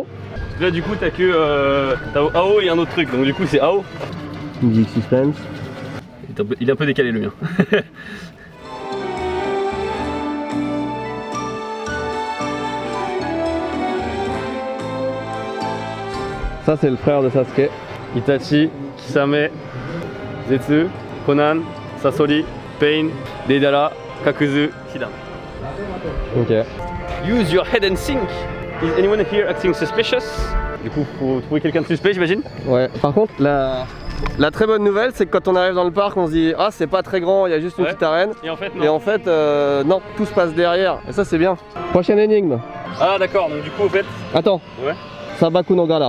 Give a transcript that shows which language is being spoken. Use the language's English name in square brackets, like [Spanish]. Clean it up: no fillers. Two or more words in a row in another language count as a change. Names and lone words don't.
[French] Là du coup t'as que t'as AO et un autre truc, donc du coup c'est AO. [English] Music suspense. [French] Il est un peu décalé le mien. Ça c'est le frère de Sasuke. Itachi, Kisame, Zetsu, Conan, Sasori, Pain, Deidara, Kakuzu, Hidan. Ok. [English] Use your head and think. Is anyone here acting suspicious? [French] Du coup, faut trouver quelqu'un de suspect, j'imagine. Ouais. Par contre, la très bonne nouvelle, c'est que quand on arrive dans le parc, on se dit ah c'est pas très grand, il y a juste une petite arène. Et en fait, non. Et en fait, non, tout se passe derrière. Et ça c'est bien. Prochaine énigme. Ah d'accord, donc du coup, au fait. Attends. Ouais. Sabaku no Gala.